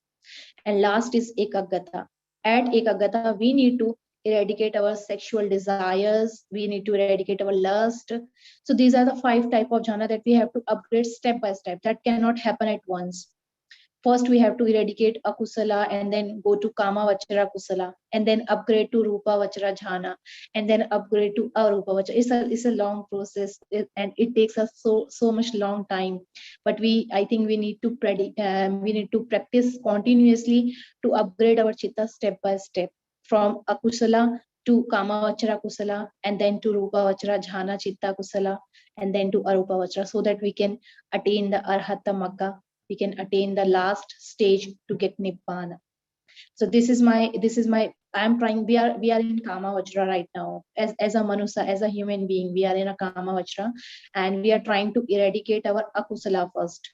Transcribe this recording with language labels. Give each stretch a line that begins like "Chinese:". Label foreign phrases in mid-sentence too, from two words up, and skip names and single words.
English: And last is ekagata. At ekagata, we need to eradicate our sexual desires. We need to eradicate our lust. So these are the 5 type of jhana that we have to upgrade step by step. That cannot happen at once. First, we have to eradicate akusala and then go to
Pali: kama vachara kusala,
English: and then upgrade to
Pali: rupa vachara jhana,
English: and then upgrade to
Pali: arupa vachara.
English: It's a long process, and it takes us so much long time. But I think we need to practice continuously to upgrade our chitta step by step, from akusala to
Pali: kama vachara kusala,
English: and then to
Pali: rupa vachara jhana chitta kusala,
English: and then to
Pali: arupa vachara,
English: so that we can attain the
Pali: arhata magga.
English: We can attain the last stage to get nibbana. So this is my I'm trying, we are in
Pali: kama vajra
English: right now, as a manusa, as a human being. We are in a
Pali: kama vajra,
English: and we are trying to eradicate our akusala first.